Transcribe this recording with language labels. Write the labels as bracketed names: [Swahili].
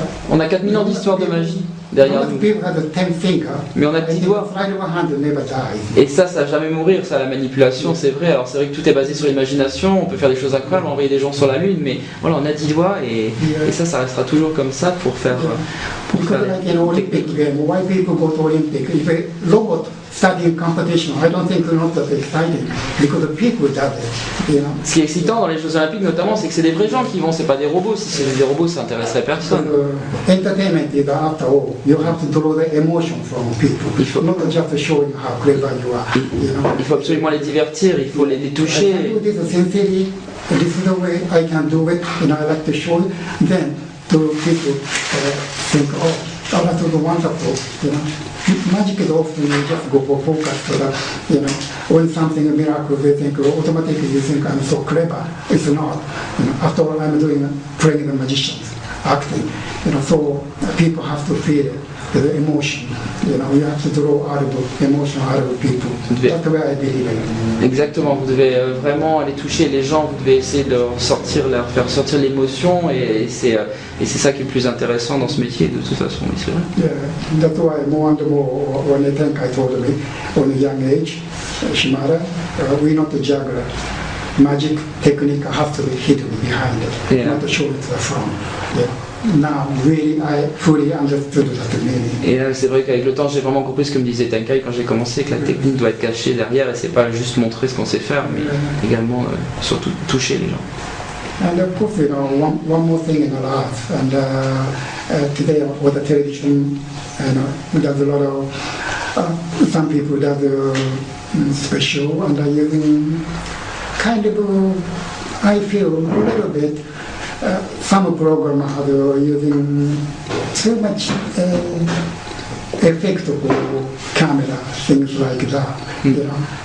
[French] on a 4000 ans d'histoire de magie derrière nous. Mais on a 10 doigts. Et ça va jamais mourir, ça, la manipulation, c'est vrai. Alors c'est vrai que tout est basé sur l'imagination, on peut faire des choses incroyables, envoyer des gens sur la Lune, mais voilà, on a 10 doigts et ça restera toujours comme ça pour faire... [English] Like in Olympic game, why people go to Olympic? If a robot studying competition, I don't think it's not that exciting because the people does it, [French] Ce qui est excitant dans les Jeux Olympiques notamment, c'est que c'est des vrais gens qui vont, c'est pas des robots. Si c'était des robots, ça intéresserait personne. [English] Entertainment is after all, you have to draw the emotion from people, not just showing how clever you are. [French] Il faut absolument les divertir, il faut les toucher. [English] I can do this sincerely, this is the way I can do it, I like to show it, then to people think, oh, that was wonderful, Magic is often you just go for focus so that, when something a miracle, they think, automatically you think I'm so clever. It's not. After all, I'm playing the magicians, acting. So people have to feel it. the emotion. You know, you have to draw out of emotion out of people. That's the way I believe it. [French] Exactement, vous devez vraiment aller toucher les gens, vous devez essayer de leur faire sortir l'émotion et c'est ça qui est le plus intéressant dans ce métier de toute façon, oui, c'est vrai. [English] Yeah, that's why more and more when Tenkai told me on a young age, Shimada, we're not a juggler. Magic technique has to be hidden behind it, Yeah. not to show it to the front. Yeah. Now, really, I fully understood that meaning. [French] Et là, c'est vrai qu'avec le temps, j'ai vraiment compris ce que me disait Tenkai quand j'ai commencé, que la technique doit être cachée derrière et c'est pas juste montrer ce qu'on sait faire, mais également surtout toucher les gens. [English] And of course, you know, one more thing in the life, and today with the television, you know, there's a lot of, some people that special and are using kind of, I feel a little bit, some programmers are using too much effect of camera, things like that, you know.